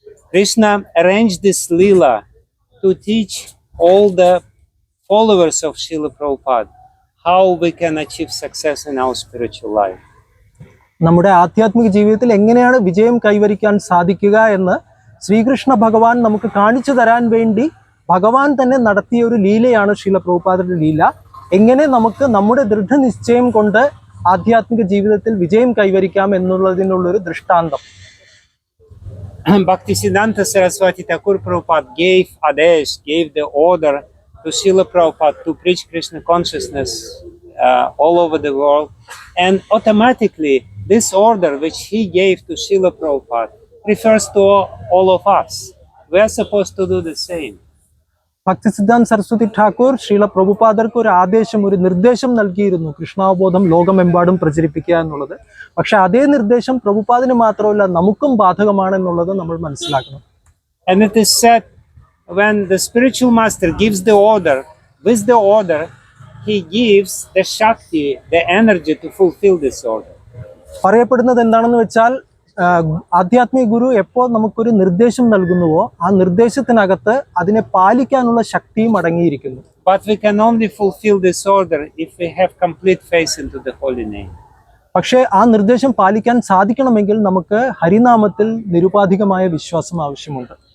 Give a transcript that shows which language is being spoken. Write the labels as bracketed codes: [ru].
[en] Krishna arranged this lila to teach all the followers of Srila Prabhupada how we can achieve success in our spiritual life. [ml] നമ്മുടെ ആധ്യാത്മിക ജീവിതത്തിൽ എങ്ങനെയാണ് വിജയം കൈവരിക്കാൻ സാധിക്കുക എന്ന് ശ്രീകൃഷ്ണ ഭഗവാൻ നമുക്ക് കാണിച്ചു തരാൻ വേണ്ടി ഭഗവാൻ തന്നെ നടത്തിയ ഒരു ലീലയാണ് ശീല പ്രഭുപാദരുടെ ലീല. എങ്ങനെ നമുക്ക് നമ്മുടെ ദൃഢനിശ്ചയം കൊണ്ട് ആധ്യാത്മിക ജീവിതത്തിൽ വിജയം കൈവരിക്കാം എന്നുള്ളതിനുള്ളൊരു ദൃഷ്ടാന്തം. [en] Bhaktisiddhanta Saraswati Thakur Prabhupada gave the order to Srila Prabhupada to preach Krishna consciousness all over the world, and automatically this order which he gave to Srila Prabhupada refers to all of us. We are supposed to do the same. [ml] ഭക്തിസിദ്ധാന്ത Saraswati Thakur Srila പ്രഭുപാദർക്ക് ഒരു ആദേശം, ഒരു നിർദ്ദേശം നൽകിയിരുന്നു, കൃഷ്ണാവബോധം ലോകമെമ്പാടും പ്രചരിപ്പിക്കുക എന്നുള്ളത്. പക്ഷെ അതേ നിർദ്ദേശം പ്രഭുപാദിന് മാത്രമല്ല നമുക്കും ബാധകമാണെന്നുള്ളത് നമ്മൾ മനസ്സിലാക്കണം. [en] And it is said, when the spiritual master gives the order, with the order he gives the Shakti, the energy to fulfill this order. [ml] പറയപ്പെടുന്നത് എന്താണെന്ന് വെച്ചാൽ ആധ്യാത്മിക ഗുരു എപ്പോൾ നമുക്കൊരു നിർദ്ദേശം നൽകുന്നുവോ ആ നിർദ്ദേശത്തിനകത്ത് അതിനെ പാലിക്കാനുള്ള ശക്തിയും അടങ്ങിയിരിക്കുന്നു. [en] But we can only fulfill this order if we have complete faith into the holy name. [ml] പക്ഷേ ആ നിർദ്ദേശം പാലിക്കാൻ സാധിക്കണമെങ്കിൽ നമുക്ക് ഹരിനാമത്തിൽ നിരുപാധികമായ വിശ്വാസം ആവശ്യമുണ്ട്.